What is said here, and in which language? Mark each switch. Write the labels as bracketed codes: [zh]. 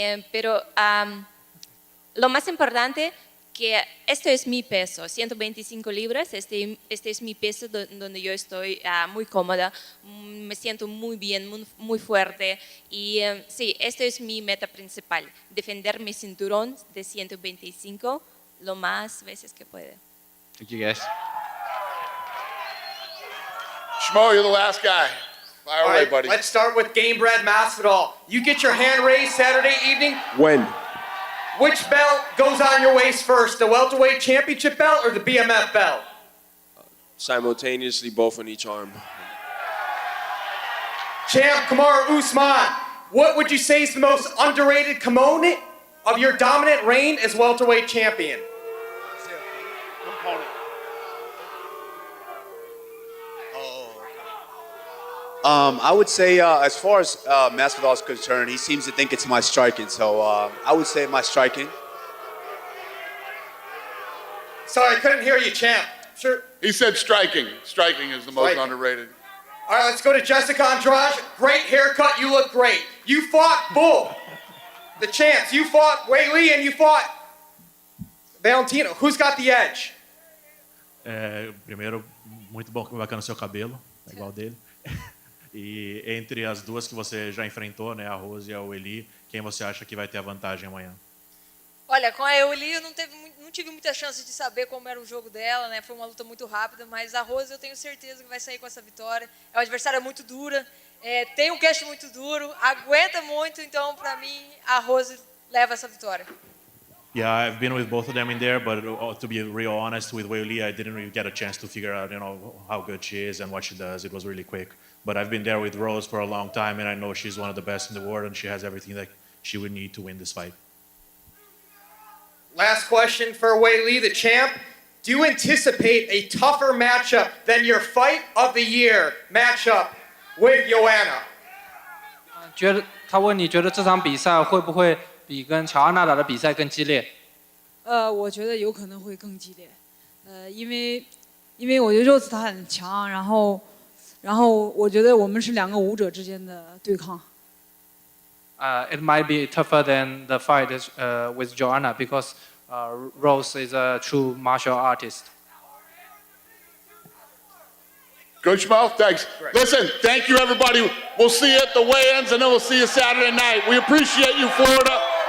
[es] Pero lo más importante que esto es mi peso, 125 libras, este es mi peso donde yo estoy muy cómoda, me siento muy bien, muy fuerte y sí, esto es mi meta principal, defender mi cinturón de 125 lo más veces que pueda. [en] Thank you, guys. Schmo, you're the last guy. Fire away, buddy. Let's start with Game Bread Masvidal. You get your hand raised Saturday evening. When? Which belt goes on your waist first, the welterweight championship belt or the BMF belt? Simultaneously, both on each arm. Champ Kamaru Usman, what would you say is the most underrated component of your dominant reign as welterweight champion? I would say, as far as Masvidal is concerned, he seems to think it's my striking. So I would say my striking. Sorry, I couldn't hear you, champ. Sure. He said striking. Striking is the most underrated. All right, let's go to Jéssica Andrade. Great haircut. You look great. You fought Bull, the champs. You fought Weili and you fought Valentina. Who's got the edge? [pt] Primeiro, muito bacana o seu cabelo, igual dele. E entre as duas que você já enfrentou, né, a Rose e a Weili, quem você acha que vai ter a vantagem amanhã? Olha, com a Weili eu não tive muita chance de saber como era o jogo dela, né? Foi uma luta muito rápida, mas a Rose eu tenho certeza que vai sair com essa vitória. É uma adversária muito dura, tem um queixo muito duro, aguenta muito, então para mim a Rose leva essa vitória. [en] Yeah, I've been with both of them in there, but to be real honest, with Weili, I didn't really get a chance to figure out, how good she is and what she does. It was really quick. But I've been there with Rose for a long time, and I know she's one of the best in the world, and she has everything that she would need to win this fight. Last question for Weili, the champ. Do you anticipate a tougher matchup than your Fight of the Year matchup with Joanna? [zh] 他问你觉得这场比赛会不会比跟乔安娜打的比赛更激烈？我觉得有可能会更激烈，因为我觉得Rose她很强，然后我觉得我们是2个武者之间的对抗。 [en] It might be tougher than the fight with Joanna because Rose is a true martial artist. Good, Schmo. Thanks. Listen, thank you, everybody. We'll see you at the weigh-ins, and then we'll see you Saturday night. We appreciate you, Florida.